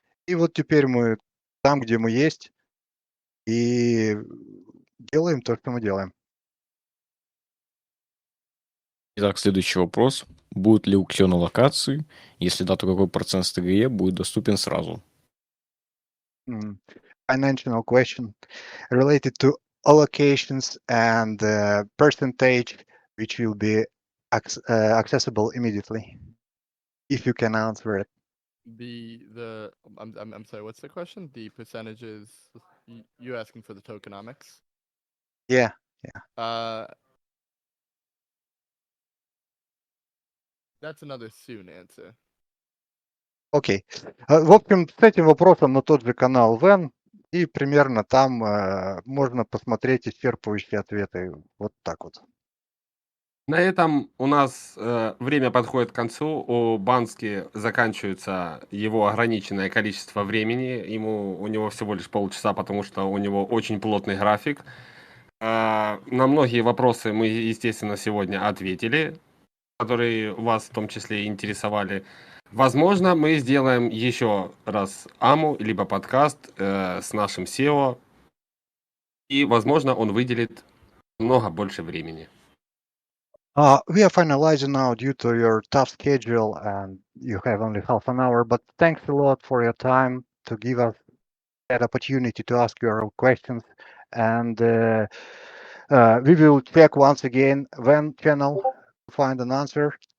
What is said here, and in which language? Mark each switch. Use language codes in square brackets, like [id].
[ru] И вот теперь мы там, где мы есть, и делаем то, что мы делаем. Итак, следующий вопрос. Будут ли у XION локации? Если да, то какой процент СТГЕ будет доступен сразу? [en] Financial question related to allocations and percentage which will be accessible immediately, if you can answer it. I'm sorry. What's the question? The percentages. You asking for the tokenomics? Yeah. That's another soon answer. Окей. [ru] В общем, с этим вопросом на тот же канал Вен, и примерно там можно посмотреть исчерпывающие ответы. Вот так вот. На этом у нас время подходит к концу. У Бански заканчивается его ограниченное количество времени. У него всего лишь полчаса, потому что у него очень плотный график. На многие вопросы мы, естественно, сегодня ответили, которые вас в том числе интересовали. Возможно, мы сделаем еще раз АМУ, либо подкаст с нашим SEO, и, возможно, он выделит много больше времени. [en] We are finalizing now due to your tough schedule, and you have only half an hour. But thanks a lot for your time to give us that opportunity to ask your questions. And we will check once again Ven channel to find an answer.